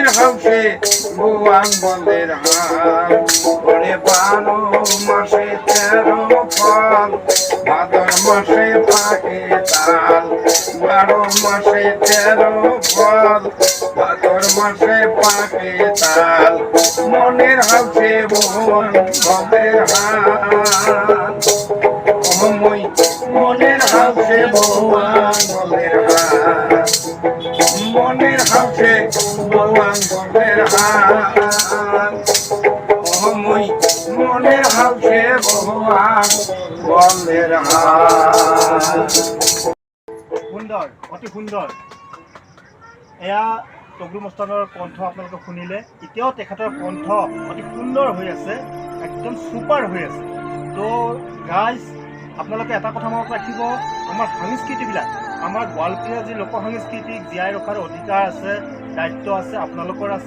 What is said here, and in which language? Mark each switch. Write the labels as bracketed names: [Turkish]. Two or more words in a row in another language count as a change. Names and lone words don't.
[Rangpuri] হাউসে ভগবান বলের হাল ওরে 12 মাসে 13 ফল ভাদর মাসে পাকে তাল 12 মাসে 13 ফল ভাদর মাসে পাকে তাল মনের হাউসে ভগবান বলের হাল ওমই মনের হাউসে ভগবান বলের হাল মনের হাউসে ভগবান বলের হাল ওমই মনের হাউসে ভগবান বলের হাল [Assamese] সুন্দৰ অতি সুন্দৰ এয়া তগলু মস্তানৰ কণ্ঠ আপোনালোকে শুনিলে এতিয়াও তেখেতৰ কণ্ঠ অতি সুন্দৰ হৈ আছে একদম ছুপাৰ হৈ আছে তো গাইজ আপোনালোকে এটা কথা মনত ৰাখিব আমাৰ সংস্কৃতিবিলাক আমাৰ গোৱালপৰীয়া যি লোক সংস্কৃতিক জীয়াই ৰখাৰ অধিকাৰ আছে দায়িত্ব আছে আপোনালোকৰ আছে